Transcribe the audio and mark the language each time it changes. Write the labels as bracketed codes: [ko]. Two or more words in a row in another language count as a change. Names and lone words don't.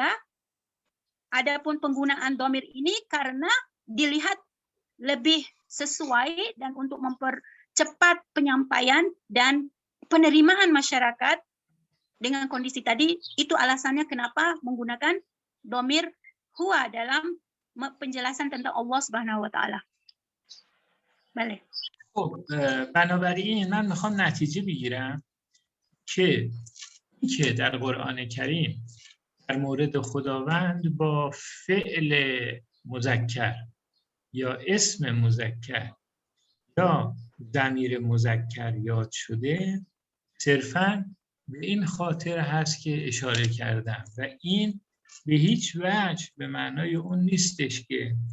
[id] Adapun penggunaan dhamir ini karena dilihat lebih sesuai dan untuk mempercepat penyampaian dan penerimaan masyarakat dengan kondisi tadi, itu alasannya kenapa menggunakan dhamir huwa dalam penjelasan tentang [ar] الله سبحانه وتعالى. [fa] بله. خب بنابراین من میخوام نتیجه بگیرم که در قرآن کریم در مورد خداوند با فعل مذکر یا اسم مذکر یا ضمیر مذکر یاد شده صرفاً به این خاطر هست که اشاره کردم و این به هیچ وجه به معنای اون نیستش که